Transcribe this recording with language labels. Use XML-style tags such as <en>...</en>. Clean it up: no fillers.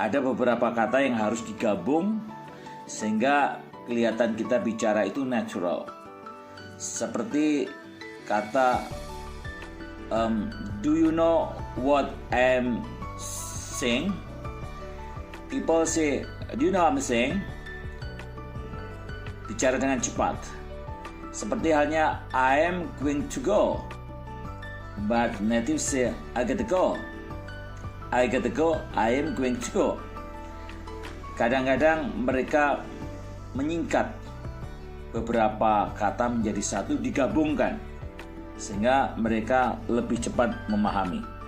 <id>Ada beberapa kata yang harus digabung sehingga kelihatan kita bicara itu natural. Seperti kata</id> <en>do you know what I'm saying? People say, do you know what I'm saying?</en> <id>Bicara dengan cepat. Seperti halnya</id> <en>I am going to go, but native say I gotta go. I gotta go, I am going to go.</en> <id>Kadang-kadang mereka menyingkat beberapa kata menjadi satu, digabungkan sehingga mereka lebih cepat memahami.</id>